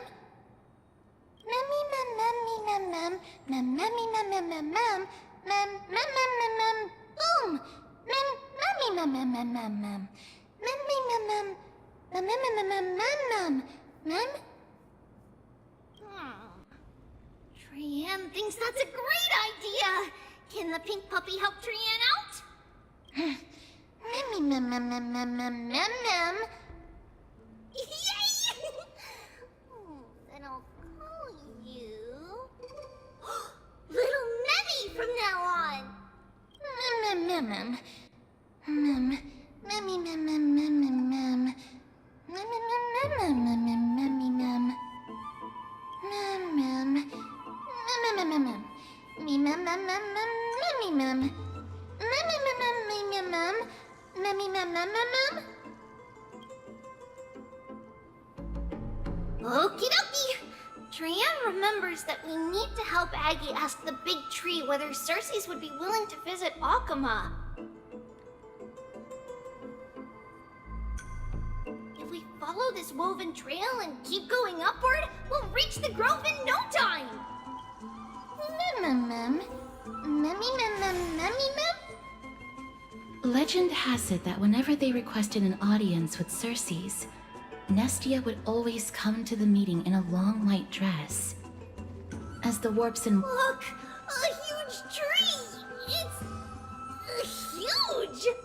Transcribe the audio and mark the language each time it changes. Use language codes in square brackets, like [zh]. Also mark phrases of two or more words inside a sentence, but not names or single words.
[en] Memmy mem memmy mem mem mem memmy mem mem mem mem mem mem mem mem mem boom. Mem memmy mem mem mem mem mem. Memmy mem mem mem mem mem mem mem mem mem. Trian thinks that's a great idea. Can the pink puppy help Trian out? Memmy mem mem mem mem mem mem mem. Yay! Then I'll call you Little Memmy from now on. Mem mem mem mem. Memmy mem mem mem mem mem. Mem mem mem mem mem mem memmy mem. Mem mem. Mem mem mem mem. Me mem mem mem mem memmy mem. Mem mem mem mem memmy mem. Memmy mem mem mem mem. Okie dokie. Trian remembers that we need to help Aggie ask the big tree whether Circes would be willing to visit Akuma. If we follow this woven trail and keep going upward, we'll reach the grove in no time. Mem mem. Memmy mem mem memmy mem. Legend has it that whenever they requested an audience with Circes, Nestia would always come to the meeting in a long white dress. As the warps and... Look! A huge tree! It's... huge!